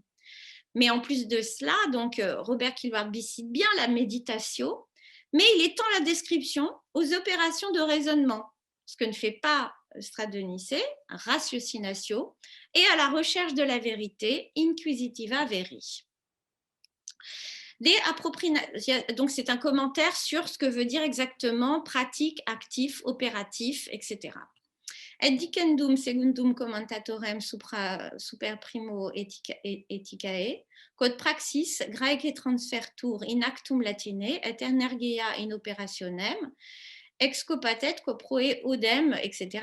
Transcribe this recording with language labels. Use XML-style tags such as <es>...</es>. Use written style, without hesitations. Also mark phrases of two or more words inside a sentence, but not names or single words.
<fr>Mais en plus de cela, donc Robert Kilward-Bee cite bien la méditation, mais il étend la description aux opérations de raisonnement, ce que ne fait pas Eustrate de Nicée, ratiocinatio, et à la recherche de la vérité,</fr> <la>inquisitiva veri.</la> <fr>Donc c'est un commentaire sur ce que veut dire exactement pratique, actif, opératif, etc.</fr> <la>Et dicendum secundum commentatorem super primo ethicae, quod praxis graece transfertur in actum latine et energia in operationem, excopatet quo proe odem, etc.</la>